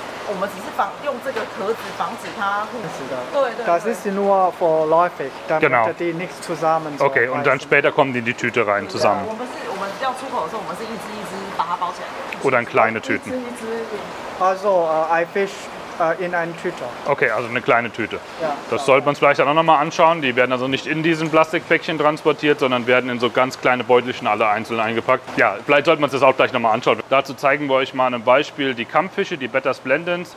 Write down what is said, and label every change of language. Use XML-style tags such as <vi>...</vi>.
<zh>我们只是用这个壳子防止它互死的。对。</zh> <de>Das ist nur vorläufig, damit genau. die nichts zusammen. Okay, und dann später kommen die in die Tüte rein zusammen.</de> <zh>我们要出口的时候，我们是一只一只把它包起来。</zh> <de>Oder in kleine Tüten. Also I fish in eine Tüte. Okay, also eine kleine Tüte. Ja, das sollte man uns vielleicht auch noch mal anschauen. Die werden also nicht in diesen Plastikpäckchen transportiert, sondern werden in so ganz kleine Beutelchen alle einzeln eingepackt. Ja, vielleicht sollten wir uns das auch gleich noch mal anschauen. Dazu zeigen wir euch mal an einem Beispiel die Kampffische, die Betta splendens.</de>